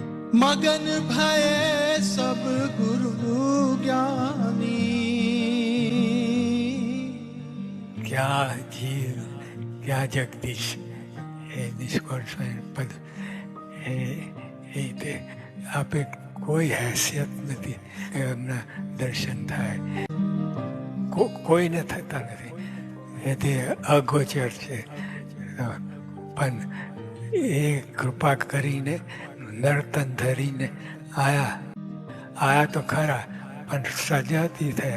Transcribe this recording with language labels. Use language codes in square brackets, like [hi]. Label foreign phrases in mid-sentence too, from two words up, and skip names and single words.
[hi] मगन भये सब गुरु ज्ञानी। क्या जीव क्या [gu] જગદીશ એ નિષ્કોળ સ્વયં પદ એ રીતે આપે કોઈ હેસિયત નથી કે એમના દર્શન થાય, કોઈને થતા નથી. એ તે અગોચર છે, પણ એ કૃપા કરીને નર્તન ધરીને આયા તો ખરા, પણ સજાતી થયા.